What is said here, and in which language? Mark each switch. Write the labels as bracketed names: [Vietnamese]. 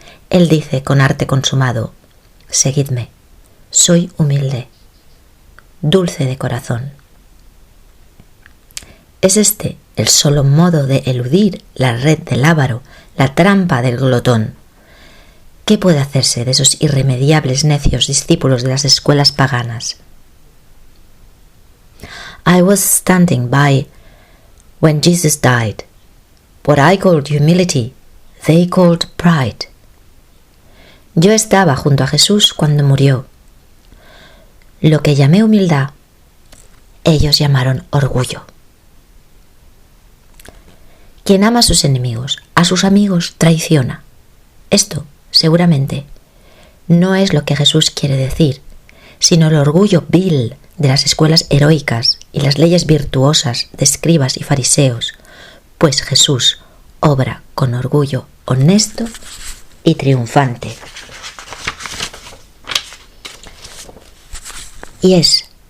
[Spanish] Él dice con arte consumado: Seguidme, soy humilde, dulce de corazón. Es este el solo modo de eludir la red del avaro, la trampa del glotón. ¿Qué puede hacerse de esos irremediables necios discípulos de las escuelas paganas? [English] I was standing by when Jesus died. What I called humility, they called pride. [Spanish] Yo estaba junto a Jesús cuando murió. Lo que llamé humildad, ellos llamaron orgullo. Quien ama a sus enemigos, a sus amigos, traiciona. Esto, seguramente, no es lo que Jesús quiere decir, sino el orgullo vil de las escuelas heroicas y las leyes virtuosas de escribas y fariseos, pues Jesús obra con orgullo honesto y triunfante. Y es